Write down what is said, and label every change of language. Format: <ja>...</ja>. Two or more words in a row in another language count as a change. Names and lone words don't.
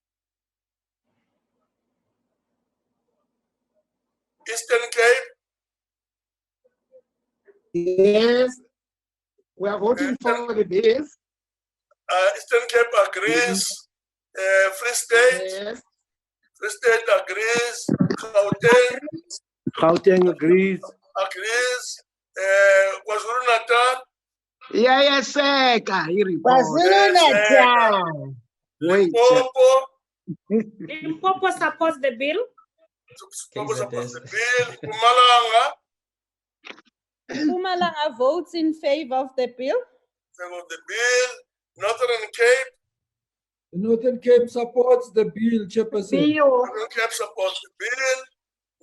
<en>Eastern Cape. Yes, we are voting for the bill. Eastern Cape agrees. Free State. Yes. Free State agrees. Gauteng Gauteng agrees. agrees. KwaZulu-Natal. Yeah, Seka. KwaZulu-Natal. Limpopo. Limpopo supports the bill. Limpopo supports the bill. Mpumalanga. Mpumalanga votes in favor of the bill. Favor of the bill. Northern Cape. The Northern Cape supports the bill, Chairperson. Northern Cape supports the bill.</en>